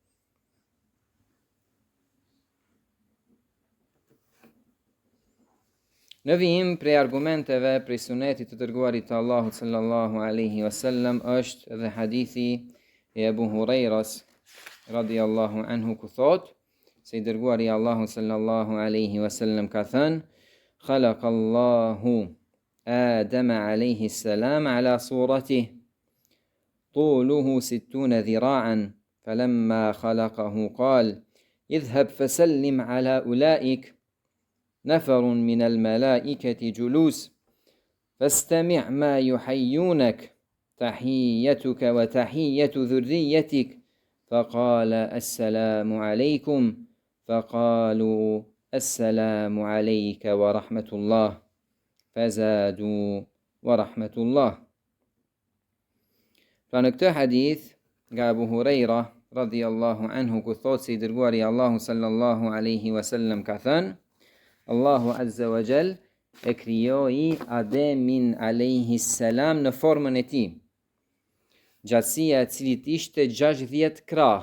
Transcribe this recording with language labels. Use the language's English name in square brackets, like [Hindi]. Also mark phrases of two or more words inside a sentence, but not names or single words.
[Albanian] Në vijim prej argumenteve prej sunetit të dërguarit të Allahut [Arabic] صلى الله عليه وسلم [Albanian] është edhe hadithi e Abu Hurajras [Arabic] رضي الله عنه [Albanian] ku thot se i dërguari i Allahut [Arabic] صلى الله عليه wasallam [Albanian] ka thënë: [Arabic] خلق الله آدم عليه السلام على صورته طوله 60 ذراعا فلما خلقه قال اذهب فسلم على أولئك نفر من الملائكة جلوس فاستمع ما يحيونك تحيتك وتحية ذريتك فقال السلام عليكم فقالوا السلام عليك ورحمة الله فزادوه ورحمة الله. [Albanian] Pra në këtë hadith nga Abu Huraira [Arabic] رضي الله عنه [Albanian] ku thot se i dërguari Allahu [Arabic] صلى الله عليه وسلم [Albanian] ka thënë, Allahu [Arabic] عز وجل [Albanian] e krijoi Ademin [Arabic] عليه السلام [Albanian] në formën e tij, gjatësia e cilit ishte 60 krah.